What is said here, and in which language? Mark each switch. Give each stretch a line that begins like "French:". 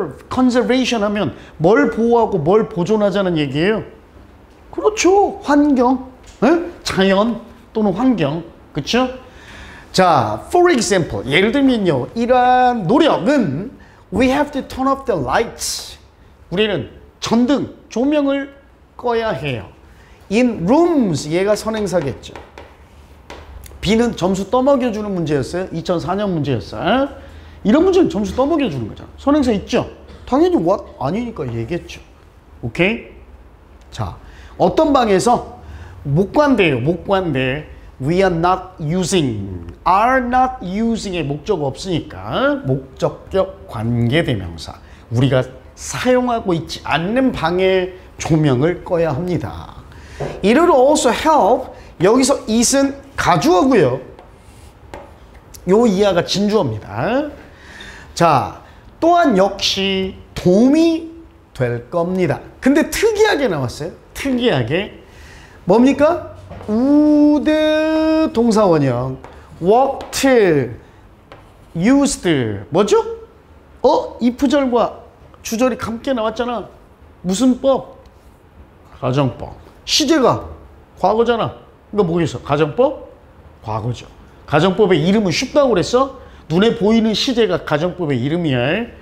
Korean: conservation 하면 뭘 보호하고 뭘 보존하자는 얘기예요. 그렇죠. 환경, 자연 또는 환경. 그렇죠? 자,
English: for example,
Korean: 예를 들면요. 이러한 노력은
English: we have to turn off the lights.
Korean: 우리는 전등, 조명을 꺼야 해요.
English: in rooms,
Korean: 얘가 선행사겠죠. B는 점수 떠먹여주는 문제였어요. 2004년 문제였어요. 이런 문제는 점수 떠먹여주는 거잖아. 선행사 있죠? 당연히 what? 아니니까 얘기했죠. 오케이? 자, 어떤 방에서 목관대예요. 목관대.
English: we are not using. are not using
Korean: 의 목적 없으니까 목적격 관계대명사. 우리가 사용하고 있지 않는 방에 조명을 꺼야 합니다.
English: It will also help.
Korean: 여기서 it은 가주어고요. 요 이하가 진주어입니다. 자, 또한 역시 도움이 될 겁니다. 근데 특이하게 나왔어요. 특이하게. 뭡니까? would 동사원형 worked used 뭐죠? if절과 주절이 함께 나왔잖아. 무슨 법? 가정법. 시제가 과거잖아. 이거 뭐겠어? 가정법? 과거죠. 가정법의 이름은 쉽다고 그랬어? 눈에 보이는 시제가 가정법의 이름이야.